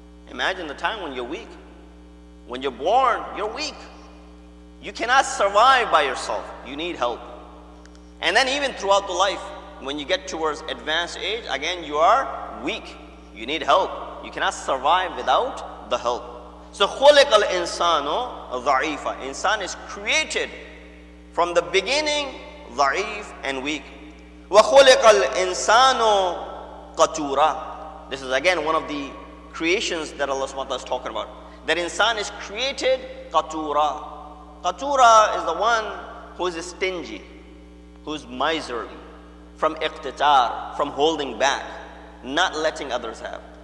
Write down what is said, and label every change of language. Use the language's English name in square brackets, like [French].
[English] Imagine the time when you're weak. When you're born, you're weak. You cannot survive by yourself. You need help. And then even throughout the life, when you get towards advanced age, again, you are weak. You need help. You cannot survive without the help. [Arabic] So, خُلِقَ الْإِنسَانُ ضَعِيفًا. [English] Insan is created from the beginning, ضعيف and weak. [Arabic] وَخُلِقَ الْإِنسَانُ قَتُورًا. [English] This is again one of the creations that Allah subhanahu wa ta'ala is talking about. That insan is created qatura. Qatura is the one who is stingy, who is miserly, from iqtitar, from holding back, not letting others have.